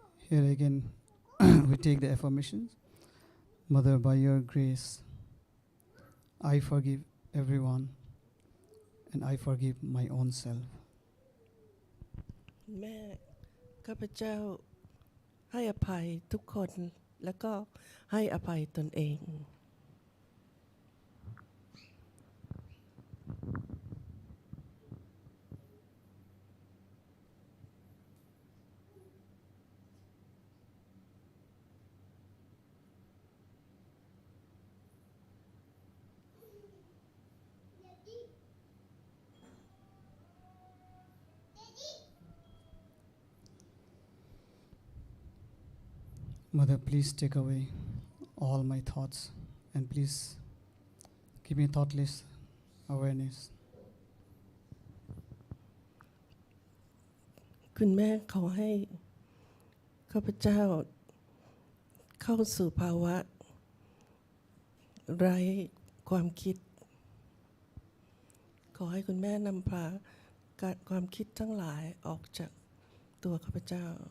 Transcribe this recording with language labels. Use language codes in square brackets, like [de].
[en] Here again, we take the affirmations. Mother, by your grace, I forgive everyone and I forgive my own self. [th] แม่ข้าพเจ้าให้อภัยทุกคนแล้วก็ให้อภัยตนเอง [en] Mother, please take away all my thoughts and please give me thoughtless awareness. [th] คุณแม่ขอให้ข้าพเจ้าเข้าสู่ภาวะไร้ความคิด ขอให้คุณแม่นำพาความคิดทั้งหลายออกจากตัวข้าพเจ้า